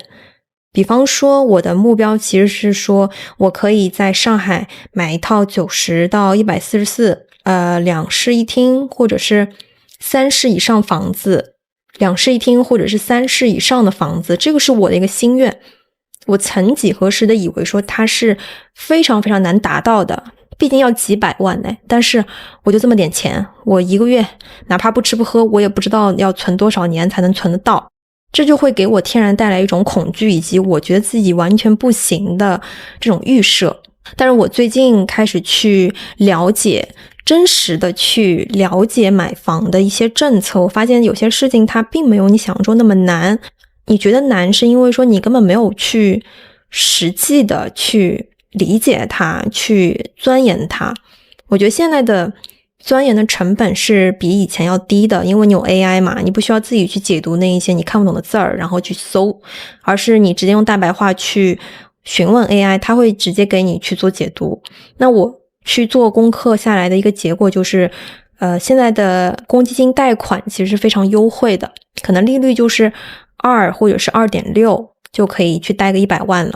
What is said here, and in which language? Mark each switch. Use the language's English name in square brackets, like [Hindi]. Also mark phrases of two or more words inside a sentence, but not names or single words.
[Chinese] 比方说我的目標其實是說我可以在上海買一套90到1442室一廳或者是3室以上房子，2室一廳或者是3室以上的房子，這個是我的一個心願。我曾幾何時的以為說它是非常非常難達到的，畢竟要幾百萬呢。但是我就這麼點錢，我一個月哪怕不吃不喝，我也不知道要存多少年才能存得到。這就會給我天然帶來一種恐懼，以及我覺得自己完全不行的這種預設。但是我最近開始去了解，真實的去了解買房的一些政策，我發現有些事情它並沒有你想象中那麼難。你覺得難是因為說你根本沒有去實際的去理解它，去鑽研它。我覺得現在的鑽研的成本是比以前要低的，因為你有 AI 嘛，你不需要自己去解讀那一些你看不懂的字兒，然後去搜，而是你直接用大白話去詢問 AI， 它會直接給你去做解讀。那我去做功課下來的一個結果就是，現在的公積金貸款其實是非常優惠的，可能利率就是2或者是 2.6 就可以去貸個100萬了。